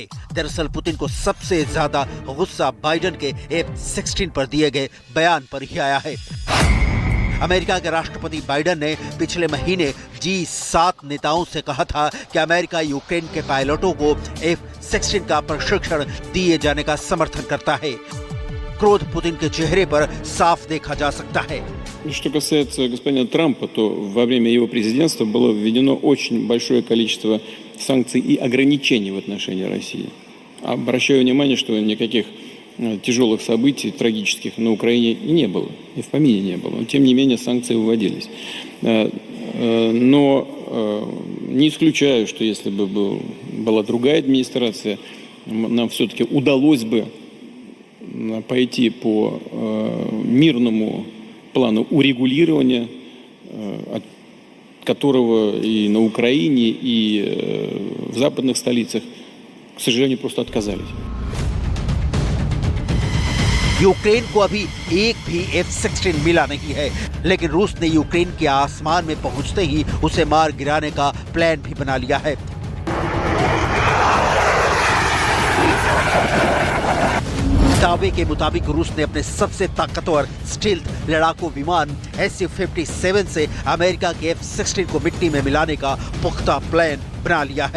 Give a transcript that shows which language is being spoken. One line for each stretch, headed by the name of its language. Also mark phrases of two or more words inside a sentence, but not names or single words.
Hindi: दरअसल पुतिन को सबसे ज्यादा गुस्सा बाइडेन के F-16 पर दिए गए बयान पर ही आया है। अमेरिका के राष्ट्रपति बाइडेन ने पिछले महीने G7 नेताओं से कहा था कि अमेरिका यूक्रेन के पायलटों को F-16 का प्रशिक्षण दिए जाने का समर्थन करता है। क्रोध पुतिन के चेहरे पर साफ देखा जा सकता है।
Russian: Что касается господина Трампа, то во время его президентства было введено очень большое количество санкций и ограничений в отношении России. Обращаю внимание, что никаких тяжелых событий, трагических на Украине и не было, и в помине не было. Но, тем не менее, санкции вводились. Но не исключаю, что если бы была другая администрация, нам все-таки удалось бы пойти по мирному плану урегулирования, от которого и на Украине, и в западных столицах, к сожалению, просто отказались.
Hindi: यूक्रेन को अभी एक भी F-16 मिला नहीं है, लेकिन रूस ने यूक्रेन के आसमान में पहुंचते ही उसे मार गिराने का प्लान भी बना लिया है। दावे के मुताबिक रूस ने अपने सबसे ताकतवर स्टील्थ लड़ाकू विमान Su-57 से अमेरिका के F-16 को मिट्टी में मिलाने का पुख्ता प्लान बना लिया है।